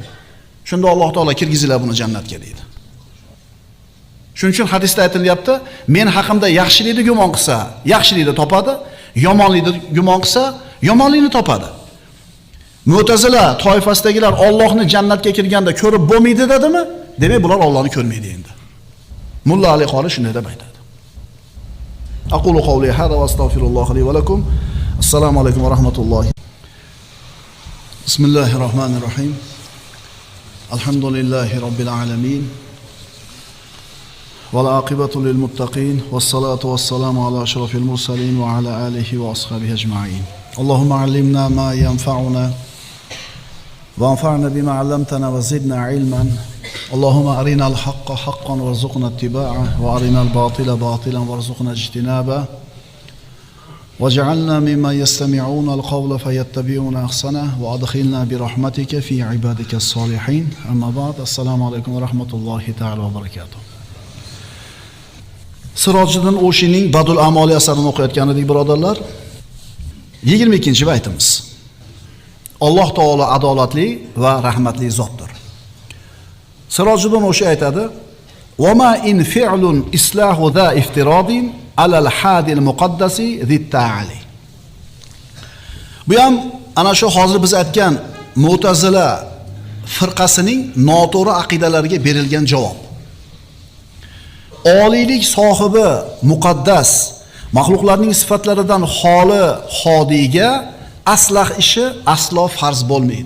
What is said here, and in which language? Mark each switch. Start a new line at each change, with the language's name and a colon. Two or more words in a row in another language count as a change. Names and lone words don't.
Uzbek: Shunda Alloh taolo kirgizinglar buni jannatga deydi. Shuning uchun hadisda aytilyapti, men haqimda yaxshilikni gumon qilsa, yaxshilikni topadi, yomonlikni gumon qilsa, yomonlikni topadi. Mu'tazila toifasidagilar Allohni jannatga kirganda ko'rib bo'lmaydi dedimi? Demak, bular Allohni ko'rmaydi endi. Mulla Ali Qori shunday deb aytadi.
Arabic: أقول قولي هذا وأستغفر الله لي ولكم. السلام عليكم ورحمة الله بسم الله الرحمن الرحيم. الحمد لله رب العالمين. والعاقبة للمتقين والصلاة والسلام على أشرف المرسلين وعلى آله وأصحابه أجمعين. اللهم علمنا ما ينفعنا وانفعنا بما علمتنا وزدنا علما اللهم أرنا الحق حقا وارزقنا اتباعه وأرنا الباطل باطلا وارزقنا اجتنابه واجعلنا مما يستمعون القول فيتبعون أحسنه وأدخلنا برحمتك في عبادك الصالحين أما بعد السلام عليكم ورحمة الله تعالى وبركاته.
Uzbek: Sirojiddin O'shining Badul Amoli asarini o'qiyotgan edik birodarlar. 22-baytimiz. Alloh taolo adolatli va rahmatli zotdir.
Arabic: Sirojiddin O'shi aytadi: "وما إن فعل إصلاح ذا افتراض على الهادي المقدس ذي التعالي."
Uzbek: Bu ham ana shu hozir biz aytgan Mu'tazila firqasining noto'g'ri aqidalariga berilgan javob. Oliylik sohibi muqaddas maxluqlarning sifatlaridan xoli xodiyga aslah ishi aslo farz bo'lmaydi.